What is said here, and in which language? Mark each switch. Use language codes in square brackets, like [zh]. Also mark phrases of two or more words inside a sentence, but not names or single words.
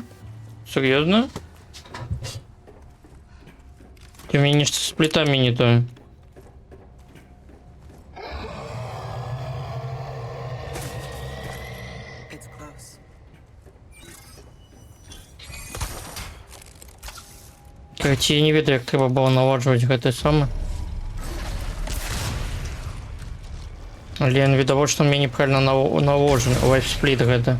[be] Сур'ёзна? Ты мяне нешта з плітамі не тое. [en] It's close. [be] Короче, я не ведаю, як трэба было наладжваць гэты самы. Але ён відавочна мне неправільна наложены. Лайфспліт гэта.